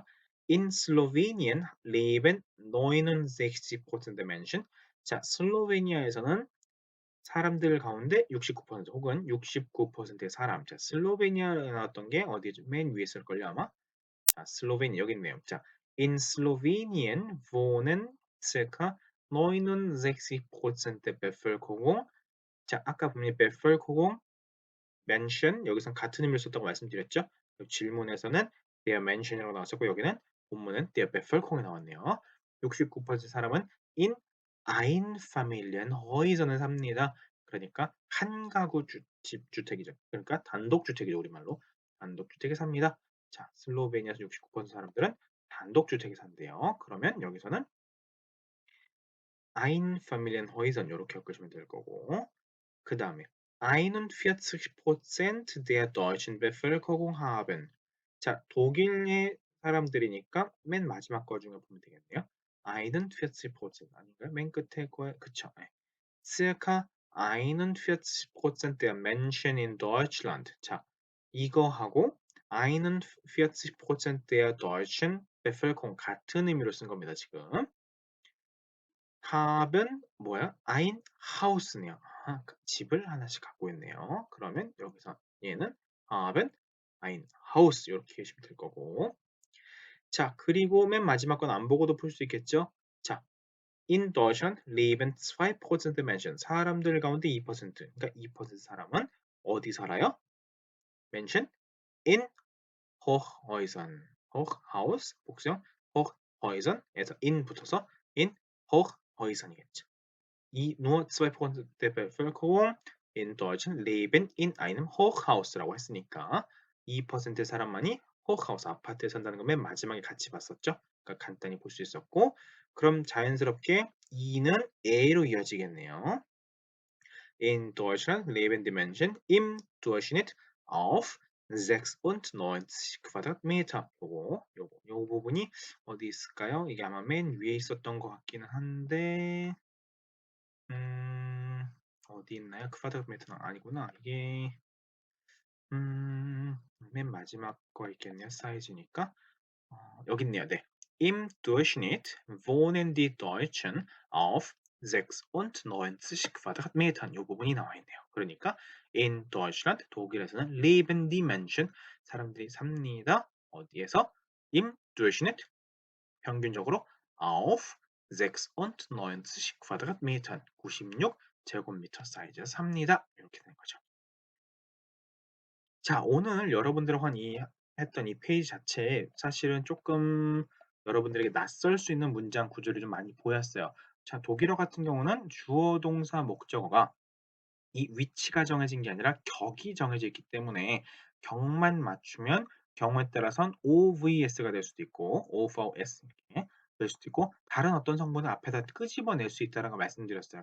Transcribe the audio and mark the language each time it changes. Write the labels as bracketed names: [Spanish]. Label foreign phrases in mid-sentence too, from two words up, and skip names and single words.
[German] In Slowenien leben 69% der Menschen. [Korean] 자, 슬로베니아에서는 사람들 가운데 69% 혹은 69%의 사람. 자, 슬로베니아에 나왔던 게 어디죠? 맨 위에 있을걸요, 아마? 자, 슬로베니아 여기 있네요. 자, [German] in Slowenien wohnen circa 69% der Bevölkerung. [Korean] 자, 아까 분명히 [German] Bevölkerung, Menschen [Korean] 여기선 같은 의미를 썼다고 말씀드렸죠. 질문에서는 [German] der Mention [Korean] 이라고 나왔었고 여기는 본문은 [German] der Bevölkerung [Korean] 이 나왔네요. 69% 사람은 [German] in Einfamilienhäuser [Korean] 을 삽니다. 그러니까 한 가구 집주택이죠. 그러니까 단독주택이죠. 우리말로. 단독주택에 삽니다. 자, 슬로베니아에서 69% 사람들은 단독주택에 산대요. 그러면 여기서는 Einfamilienhäusern 이렇게 엮으시면 될 거고 그 다음에 [German] 41% der deutschen Bevölkerung haben. [Korean] 자, 독일의 사람들이니까 맨 마지막 거 중에 보면 되겠네요. 41% 아닌가요? 맨 끝에 거에 그쵸? 네. [German] circa 41% der Menschen in Deutschland. [Korean] 자, 이거하고 [German] 41% der deutschen Bevölkerung [Korean] 같은 의미로 쓴 겁니다, 지금. haben 뭐야? [German] ein Haus [Korean] 네요. 아, 집을 하나씩 갖고 있네요. 그러면 여기서 얘는 [German] haben ein Haus [Korean] 이렇게 계시면 될 거고. 자, 그리고 맨 마지막 건 안 보고도 풀 수 있겠죠? 자, [German] in Deutschland leben 2% Menschen. [Korean] 사람들 가운데 2%. 그러니까 2% 사람은 어디 살아요? [German] Menschen in Hochhäusern. [Korean] Hochhaus 복수형 Hochhäusern에서 in 붙어서 [German] in Hochhäusern [Korean] 이겠죠. [German] nur 2% der Bevölkerung in Deutschland leben in einem Hochhaus [Korean] 라고 했으니까 2%의 사람만이 호하우스 아파트에 산다는 거 맨 마지막에 같이 봤었죠. 그러니까 간단히 볼 수 있었고 그럼 자연스럽게 2는 A로 이어지겠네요. [German] In Deutschland leben die Menschen im Durchschnitt auf 96 Quadratmeter. [Korean] 요 부분이 어디 있을까요? 이게 아마 맨 위에 있었던 것 같기는 한데 어디 있나요? 쿼드라미터는 아니구나. 이게 맨 마지막 거 있겠네요. 사이즈니까 여기 있네요. 네. [German] Im Durchschnitt wohnen die Deutschen auf 96 Quadratmetern. [Korean] 이 부분이 나와 있네요. 그러니까 [German] in Deutschland, [Korean] 독일에서는 [German] leben die Menschen, [Korean] 사람들이 삽니다. 어디에서? [German] Im Durchschnitt, [Korean] 평균적으로 [German] auf 96 Quadratmetern, [Korean] 96 제곱미터 사이즈에서 삽니다. 이렇게 되는 거죠. 자, 오늘 여러분들과 했던 이 페이지 자체에 사실은 조금 여러분들에게 낯설 수 있는 문장 구조를 좀 많이 보였어요. 자, 독일어 같은 경우는 주어, 동사, 목적어가 이 위치가 정해진 게 아니라 격이 정해져 있기 때문에 격만 맞추면 경우에 따라선 OVS가 될 수도 있고 OVS 이렇게 될 수도 있고 다른 어떤 성분을 앞에다 끄집어낼 수 있다는 걸 말씀드렸어요.